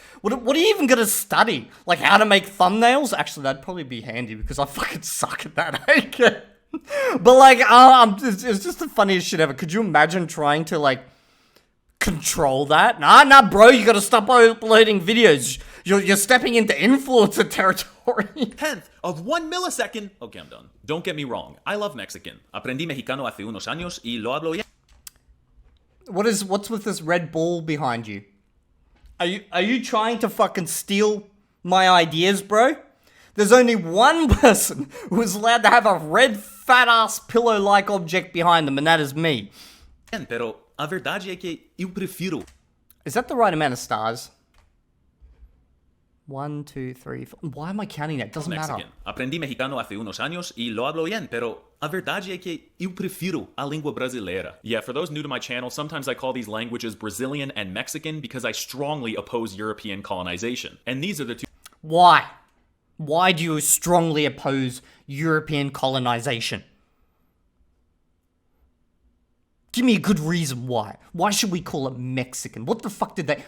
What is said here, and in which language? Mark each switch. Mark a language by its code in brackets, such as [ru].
[en] What are you even gonna study? How to make thumbnails? Actually, that'd probably be handy because I fucking suck at that, okay? But it's just the funniest shit ever. Could you imagine trying to control that? Nah, bro, you gotta stop uploading videos. You're stepping into influencer territory. 10th of 1 millisecond. Okay, I'm done. Don't get me wrong. I love Mexican. [es] Aprendí mexicano hace unos años y lo hablo ya. [en] What's with this red ball behind you? Are you trying to fucking steal my ideas, bro? There's only one person who is allowed to have a red fat-ass pillow-like object behind them, and that is me. [pt] Pero a verdade é que eu prefiro. [en] Is that the right amount of stars? 1, 2, 3, 4. Why am I counting that? Doesn't matter. [es] Aprendi mexicano hace unos años y lo hablo bien, [pt] pero a verdade é que eu prefiro a língua brasileira. [en] Yeah, for those new to my channel, sometimes I call these languages Brazilian and Mexican because I strongly oppose European colonization. And these are the two... Why? Why do you strongly oppose European colonization? Give me a good reason why. Why should we call it Mexican? What the fuck did they...